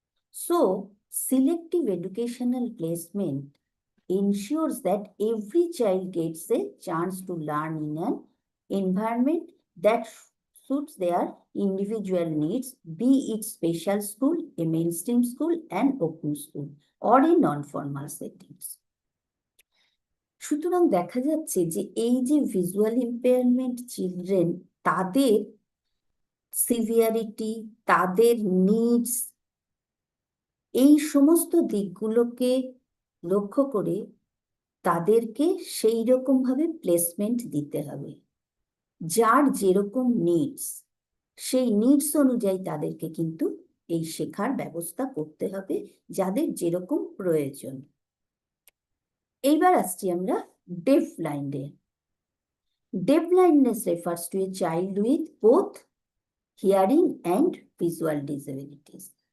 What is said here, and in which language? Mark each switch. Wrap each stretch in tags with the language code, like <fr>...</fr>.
<en>So, selective educational placement ensures that every child gets a chance to learn in an environment that suits their individual needs, be it special school, a mainstream school, an open school, or in non-formal settings.</en> <bn>সুতরাং দেখা যাচ্ছে যে এই যে visual impairment children, তাদের severity, তাদের needs, এই সমস্ত দিকগুলোকে লক্ষ্য করে তাদেরকে সেই রকমভাবে প্লেসমেন্ট দিতে হবে। যার যেরকম নিডস, সেই নিডস অনুযায়ী তাদেরকে কিন্তু এই শেখার ব্যবস্থা করতে হবে, যাদের যেরকম প্রয়োজন। এইবার আসছি আমরা deaf blindে।</bn> <en>Deaf blindness refers to a child with both hearing and visual disabilities.</en>